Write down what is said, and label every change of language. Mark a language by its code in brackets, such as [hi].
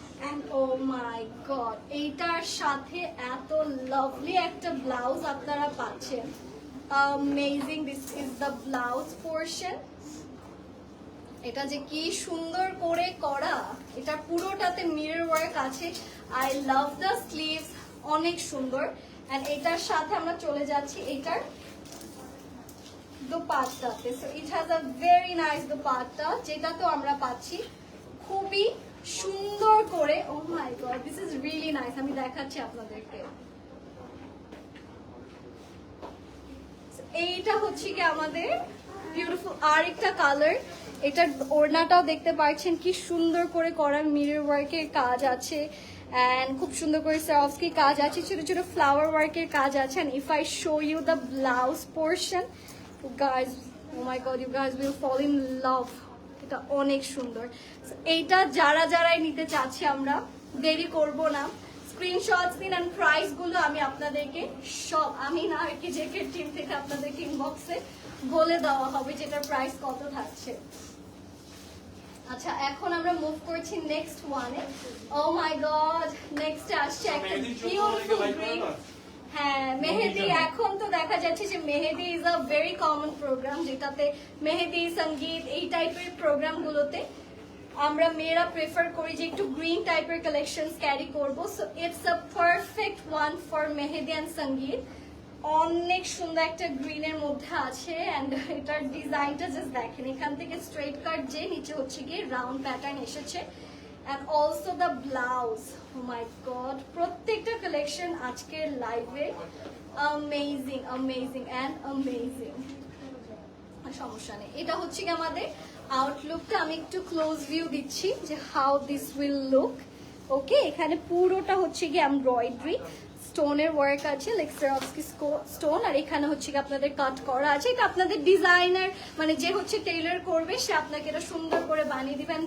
[bn] And oh my god, এইটার সাথে এত লাভলি একটা ব্লাউজ আপনারা পাচ্ছেন। [en] Amazing, this is the blouse portion. [bn] এটা যে কি সুন্দর করে করা, এটা পুরোটাতে মিরর ওয়ার্ক আছে। [en] I love the sleeves, [bn] অনেক সুন্দর। and এটার সাথে আমরা চলে যাচ্ছি এটার দোপাট্টাতে। [en] So it has a very nice dupatta, [bn] যেটা তো আমরা পাচ্ছি খুবই সুন্দর করে। [en] oh my god, this is really nice. [bn] আমি দেখাচ্ছি আপনাদেরকে। এইটা হচ্ছে কি আমাদের বিউটিফুল আরেকটা কালার। এটার ওড়নাটাও দেখতে পাচ্ছেন কি সুন্দর করে করা, মিরর ওয়ার্কের কাজ আছে, এন্ড খুব সুন্দর করে সরফস্কি কাজ আছে, ছোট ছোট ফ্লাওয়ার ওয়ার্কের কাজ আছে। [en] and if I show you the blouse portion, you guys, oh my god, you guys will fall in love. [bn] এটা অনেক সুন্দর। এইটা যারাই নিতে চাচ্ছি, আমরা দেরি করব না, স্ক্রিনশটস দিন। এন্ড প্রাইস গুলো আমি আপনাদেরকে সব, আমি না আর কি জেকের টিম থেকে আপনাদেরকে ইনবক্সে বলে দেওয়া হবে যেটার প্রাইস কত থাকছে। আচ্ছা, এখন আমরা মুভ করছি নেক্সট ওয়ানে। ও মাই গড, নেক্সট আসছে একটা বিউটিফুল গ্রিন। হ্যাঁ, মেহেদি। এখন তো দেখা যাচ্ছে যে [en] mehendi is a very common programme, [bn] যেটাতে মেহেদি, সঙ্গীত, এই টাইপের প্রোগ্রাম গুলোতে আমরা মেয়েরা প্রেফার করি যে একটু গ্রিন টাইপের কালেকশনস ক্যারি করবো। [en] So it's a perfect one for mehendi and sangeet. [bn] অনেক সুন্দর একটা গ্রিনের মধ্যে আছে, এন্ড এটার ডিজাইনটা জাস্ট দেখেন, এখান থেকে স্ট্রেট কাট যে নিচে হচ্ছে গিয়ে রাউন্ড প্যাটার্ন এসেছে। [en] and also the blouse. [bn] Oh my god, প্রত্যেকটা কালেকশন আজকের লাইভে [en] amazing amazing and amazing. [bn] সমস্যা নেই, এটা হচ্ছে কি আমাদের আউটলুকটা। আমি একটু ক্লোজ ভিউ দিচ্ছি যে [en] How this will look. [bn] ওকে, এখানে পুরোটা হচ্ছে কি এমব্রয়ডারি স্টোনের ওয়ার্ক আছে, লাইক Swarovski স্টোন, আর এখানে হচ্ছে কি আপনাদের কাট করা আছে। এটা আপনাদের ডিজাইনার মানে যে হচ্ছে টেইলর করবে সে আপনাকে এটা সুন্দর করে বানিয়ে দিবেন।